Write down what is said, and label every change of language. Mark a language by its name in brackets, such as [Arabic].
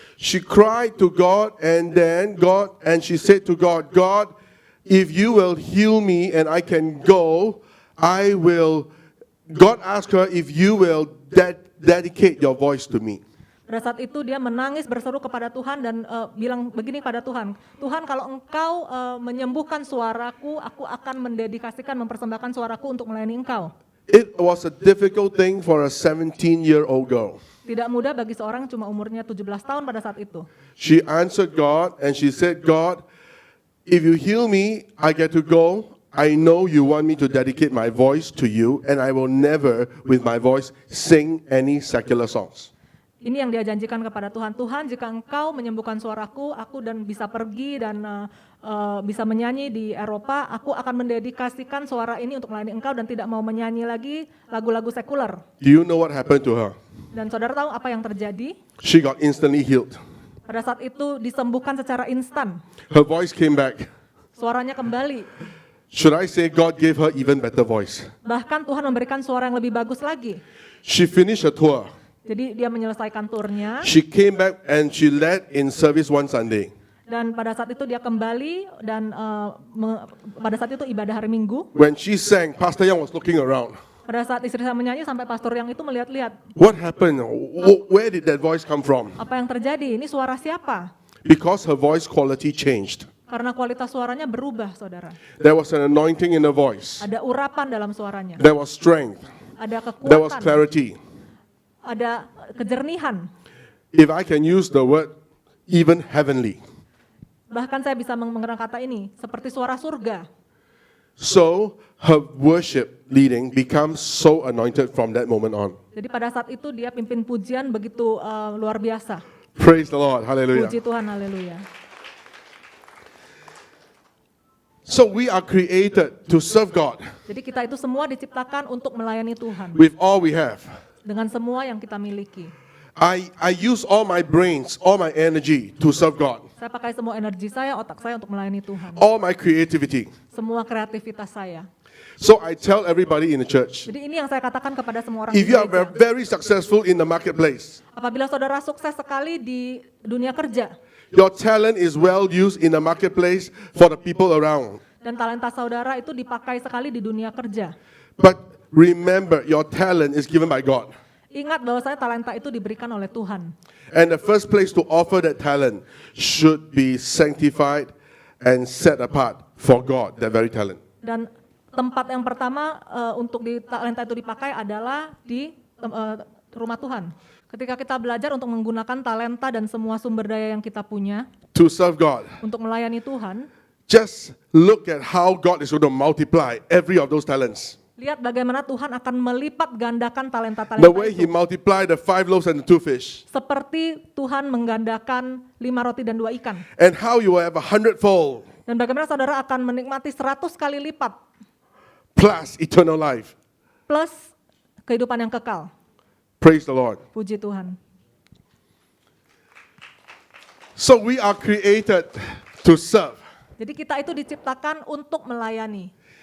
[English] She cried to God, and she said to God, God, if you will heal me and I can go, I will. God asked her if you will dedicate your voice to me. [Indonesian] pada saat itu dia menangis berseru kepada Tuhan dan bilang begini pada Tuhan, Tuhan kalau engkau menyembuhkan suaraku, aku akan mendedikasikan, mempersembahkan suaraku untuk melayani engkau. [English] It was a difficult thing for a 17-year-old girl. [Indonesian] Tidak mudah bagi seorang cuma umurnya 17 tahun pada saat itu. [English] She answered God and she said, God, if you heal me, I get to go. I know you want me to dedicate my voice to you, and I will never, with my voice, sing any secular songs. [Indonesian] Ini yang dia janjikan kepada Tuhan. Tuhan, jika engkau menyembuhkan suaraku, aku dan bisa pergi dan bisa menyanyi di Eropa, aku akan mendedikasikan suara ini untuk melayani engkau dan tidak mau menyanyi lagi lagu-lagu sekuler. [English] Do you know what happened to her? [Indonesian] Dan saudara tahu apa yang terjadi? [English] She got instantly healed. [Indonesian] Pada saat itu disembuhkan secara instan. [English] Her voice came back. [Indonesian] Suaranya kembali. [English] Should I say God gave her even better voice? [Indonesian] Bahkan Tuhan memberikan suara yang lebih bagus lagi. [English] She finished her tour. [Indonesian] Jadi dia menyelesaikan turnya. [English] She came back and she led in service one Sunday. [Indonesian] Dan pada saat itu dia kembali dan pada saat itu ibadah hari Minggu. [English] When she sang, Pastor Young was looking around. [Indonesian] Pada saat istri saya menyanyi sampai pastor yang itu melihat-lihat. [English] What happened? Where did that voice come from? [Indonesian] Apa yang terjadi? Ini suara siapa? [English] Because her voice quality changed. [Indonesian] Karena kualitas suaranya berubah, saudara. [English] There was an anointing in her voice. [Indonesian] Ada urapan dalam suaranya. [English] There was strength. [Indonesian] Ada [English] There was [Indonesian] kekuatan. [English] clarity. [Indonesian] Ada kejernihan. [English] If I can use the word, even heavenly. [Indonesian] Bahkan saya bisa mengenal kata ini, seperti suara surga. [English] So her worship leading becomes so anointed from that moment on. [Indonesian] Jadi pada saat itu dia pimpin pujian begitu luar biasa. [English] Praise the Lord. Hallelujah. [Indonesian] Puji Tuhan, haleluya. [English] So we are created to serve God [Indonesian] Jadi kita itu semua diciptakan untuk melayani Tuhan. [English] with all we have. [Indonesian] Dengan semua yang kita miliki. [English] I use all my brains, all my energy to serve God. [Indonesian] Saya pakai semua energi saya, otak saya untuk melayani Tuhan. [English] All my creativity. [Indonesian] Semua kreativitas saya. [English] So I tell everybody in the church, [Indonesian] Jadi ini yang saya katakan kepada semua orang [English] if [Indonesian] di [English] you are [Indonesian] gereja. [English] very successful in the marketplace, [Indonesian] Apabila saudara sukses sekali di dunia kerja, [English] your talent is well used in the marketplace for the people around. [Indonesian] dan talenta saudara itu dipakai sekali di dunia kerja. [English] But remember, your talent is given by God. [Indonesian] Ingat bahwa saya talenta itu diberikan oleh Tuhan. [English] And the first place to offer that talent should be sanctified and set apart for God, that very talent. [Indonesian] Dan tempat yang pertama untuk talenta itu dipakai adalah di rumah Tuhan. Ketika kita belajar untuk menggunakan talenta dan semua sumber daya yang kita punya [English] To serve God, [Indonesian] untuk melayani Tuhan, [English] just look at how God is going to multiply every of those talents. [Indonesian] lihat bagaimana Tuhan akan melipat gandakan [English] The [Indonesian] talenta-talenta [English] way He [Indonesian] itu. [English] multiplied the 5 loaves and the 2 fish. [Indonesian] Seperti Tuhan menggandakan 5 roti dan 2 ikan. [English] And how you will have 100-fold [Indonesian] Dan bagaimana saudara akan menikmati 100 kali lipat [English] plus eternal life. [Indonesian] plus kehidupan yang kekal. [English] Praise the Lord. [Indonesian] Puji Tuhan. [English] So we are created to serve. [Indonesian] Jadi kita itu diciptakan untuk melayani.